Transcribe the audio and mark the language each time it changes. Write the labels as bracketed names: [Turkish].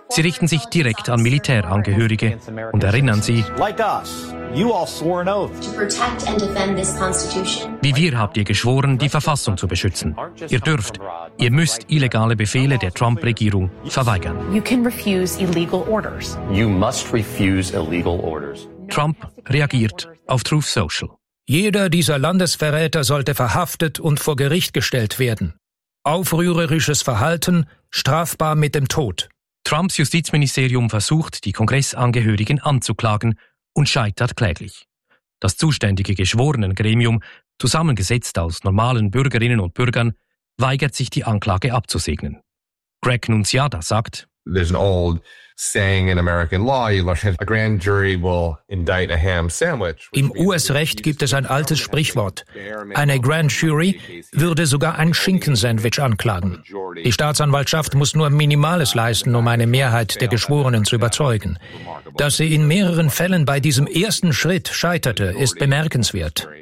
[German] Sie richten sich direkt an Militärangehörige und erinnern sie: [English] Like us, you all swore an oath. To protect and defend this Constitution. [German] Wie wir habt ihr geschworen, die Verfassung zu beschützen. Ihr dürft, ihr müsst illegale Befehle der Trump-Regierung verweigern. [English] You can refuse illegal orders. You must refuse illegal orders. [German] Trump reagiert auf Truth Social. Jeder dieser Landesverräter sollte verhaftet und vor Gericht gestellt werden. Aufrührerisches Verhalten, strafbar mit dem Tod. Trumps Justizministerium versucht, die Kongressangehörigen anzuklagen und scheitert kläglich. Das zuständige Geschworenengremium, zusammengesetzt aus normalen Bürgerinnen und Bürgern, weigert sich, die Anklage abzusegnen. Greg Nunziata sagt: [English] There's an old saying in American law, you learn, a grand jury will indict a ham sandwich. [German] Im US-Recht gibt es ein altes Sprichwort. Eine Grand Jury würde sogar ein Schinkensandwich anklagen. Die Staatsanwaltschaft muss nur Minimales leisten, um eine Mehrheit der Geschworenen zu überzeugen. Dass sie in mehreren Fällen bei diesem ersten Schritt scheiterte, ist bemerkenswert.